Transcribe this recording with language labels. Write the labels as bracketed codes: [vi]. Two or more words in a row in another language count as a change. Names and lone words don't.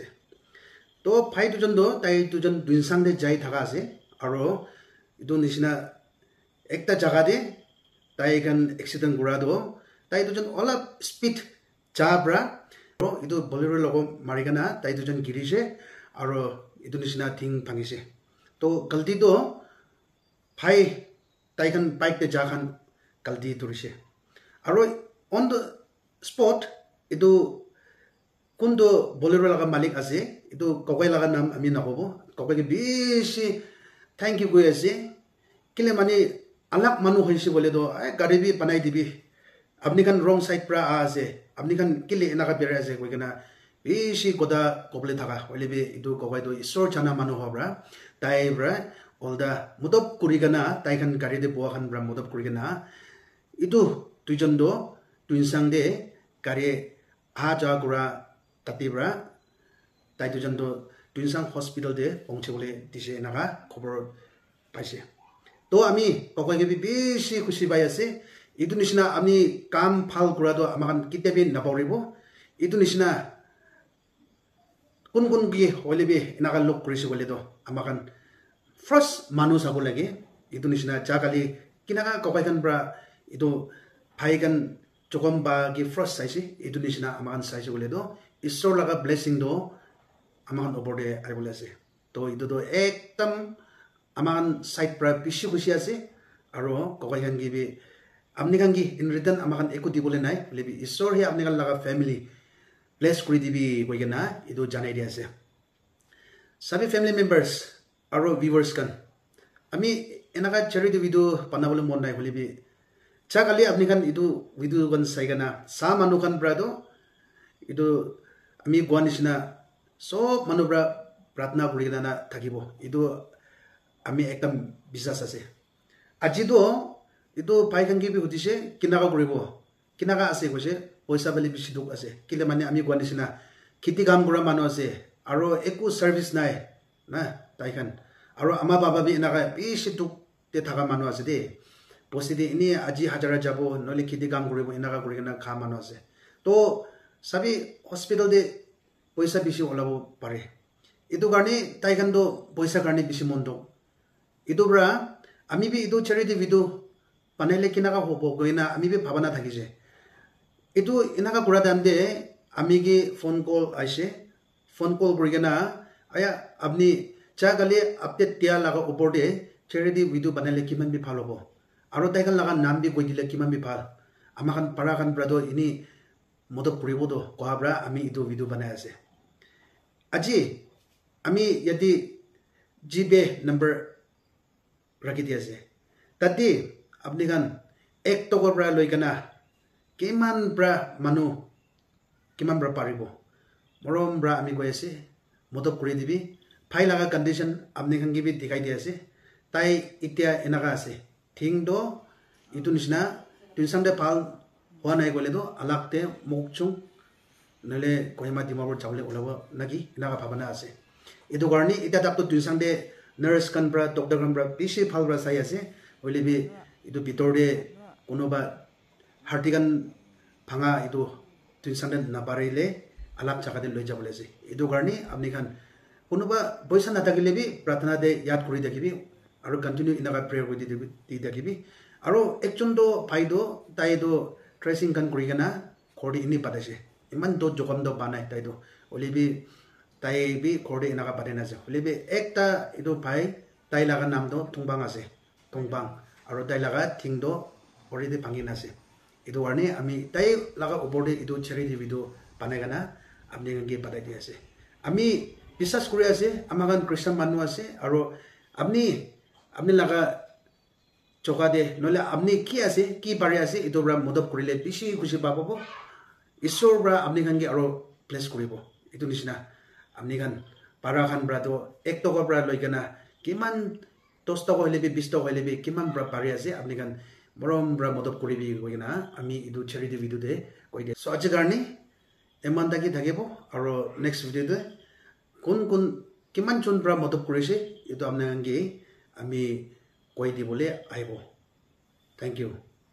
[nag] To phai tujon do tai tujon Tuinsang de jai thaka ase aro etu nishina ekta jaga de tai kan accident kura do tai tujon olap speed jabra aro etu bolero logo marigana tai tujon girise aro etu nishina thing phangise. To galti do phai tai kan bike de ja khan galti turise aro [en] on the spot [nag] etu kundo bolero laga malik ase itu kokoi laga nam ami nakobo kokoi ke bishi [en] thank you [nag] goye ase kile mani alak manu hoise bole do gari bi banai dibi apni kan [en] wrong side [nag] pra ase apni kan kile enaka bere ase koi kana bishi goda koble thaka hoile bi itu kokoi do isor chana manu hobra tai bra olda mudop kurigana tai kan gari de boa kan bra mudop kurigana itu tujon do Tuinsang de gari aja gura tatibra tai tujon do Tuinsang hospital de pongche bole dise naga khobor paise. To ami kokoi ke bishi khushi bai ase itu nishina ami kam phal kura do amakan kitebi naporibo itu nishina kun bi holebi naga lok krise bole do amakan first manu sabo lage itu nishina jakali kinaka kokoi kan bra itu phai kan chokom ba gi first saisi itu nishina amakan saisi bole do isor laga blessing do amakan oborde ai bole ase. To itu do ekdam amakan side pra bishi khushi ase aro kokoi kan gi bi amni kan gi [en] in return [nag] amakan ekuti bole nai lebi isor he amni kan laga family bless kuri dibi koi gena itu janai dia ase. Sabi [en] family members [nag] aro viewers kan ami enaka [en] charity video [nag] panabole mon nai holebi chakali apni kan itu video kan sai gana sa manu kan brado itu ami guanisina so manubra pratna kuri gana thakibo itu ami ekdam bisas ase. Aji do itu pai kan gi bi hutise kinaka kuribo kinaka ase kose poisa bali bishi duk ase kile mane ami guanisina khiti kam kura manu ase aro eku service nai na tai kan aro ama baba bi enaka bishi duk te thaka manu ase de posidi ini aji hajara jabo nole khiti kam kuribo enaka kuri gana kha manu ase. To sabi hospital de poisa bishi olabo pare itu garni tai kan do poisa garni bishi mondo itu bra ami bi itu [en] charity video [nag] panele kinaka hobo goina ami bi bhabana thakise itu enaka kura dande ami gi [en] phone call [nag] aise [en] phone call [nag] burigena aya apni chagale update tia laga upor de [en] charity video [nag] panele kiman bi phalobo aro tai kan laga nam bi koi dile kiman bi phal amakan parakan brado ini modok puribo do kohabra ami itu video banai ase. Aji ami yadi gbe number rakhi dia ase tadi apni kan ek tokor bra loi kana kiman bra manu kiman bra paribo morom bra ami koi ase modok kuri dibi phai laga condition apni kan gi bi dikai dia ase tai itia enaka ase thing do itu nisna Tuinsang de phal hoa nai gole do alakte mokchung nale kohima dimabor chawle olawa nagi enaka bhabana ase. Itu garni ita tak to Tuinsang de nurse kan bra doctor kan bra bishi phal bra sai ase ole bi itu bitor de konoba harti kan phanga itu Tuinsang de nabarile alak jaga de loi jabole ase. Itu garni apni kan konoba boisa na takile bi pratana de yad kuri dakibi aro continue inaka prayer kuri di dakibi aro ekjon do bhai do tai do tracing kan kuri gana khori ini padase iman do jokam do banai tai do ole bi tai bi khori inaka padena se ole bi ekta itu bhai tai laga nam do tungbang ase tungbang aro tai laga thing do already bangina ase. Itu warni ami tai laga upor de itu [en] charity video [nag] banai gana apni kan gi padai di ase. Ami bisas kuri ase amakan Christian manu ase aro apni laga choka de nole apni ki ase ki pare ase itu bra modop kurile bishi khushi pabobo isor bra apni kan gi aro place kuribo itu nishina apni kan para khan bra to 1 taka bra loikena kiman 10 taka hoile bi 20 taka hoile bi kiman bra pari ase apni kan morom bra modop koribi koina ami idu [en] charity video [nag] de koide so aji garni eman taki thakebo aro [en] next video [nag] de kun kiman chun bra modop korise idu amna ange ami koi dibole aibo [en] thank you